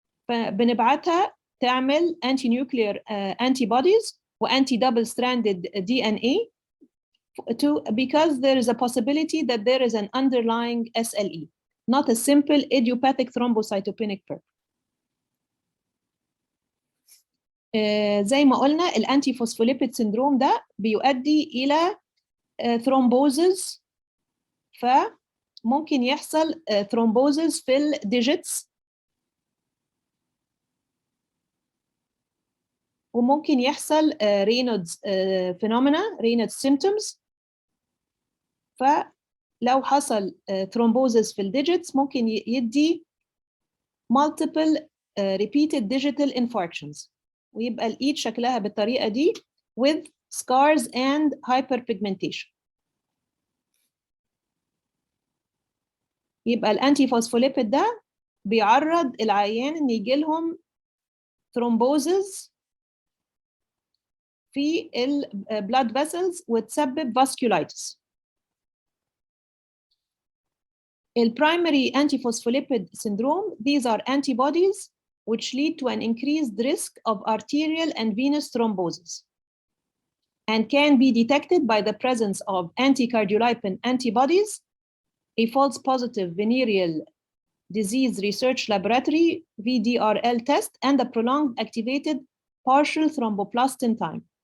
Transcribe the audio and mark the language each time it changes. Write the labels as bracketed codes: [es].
[ar] فبنبعتها تعمل [en] anti-nuclear antibodies و anti-double stranded DNA because there is a possibility that there is an underlying SLE, not a simple idiopathic thrombocytopenic purpura. [ar] زي ما قلنا الانتي فوسفوليبيد سيندروم ده بيؤدي الى ثرومبوزز، فممكن يحصل ثرومبوزز في الديجيتس وممكن يحصل رينودز فينومينا رينودز سيمبتومز. فلو حصل ثرومبوزز في الديجيتس ممكن يدي [en] multiple repeated digital infarctions [ar] ويبقى الايد شكلها بالطريقه دي [en] with scars and hyperpigmentation. [ar] يبقى الانتي فوسفوليبيد ده بيعرض العيان ان يجي لهم ثرومبوزز في البلاد فيسلز وتسبب vasculitis. [en] البرايمري antiphospholipid syndrome, these are antibodies which lead to an increased risk of arterial and venous thrombosis and can be detected by the presence of anti-cardiolipin antibodies, a false positive venereal disease research laboratory VDRL test, and a prolonged activated partial thromboplastin time.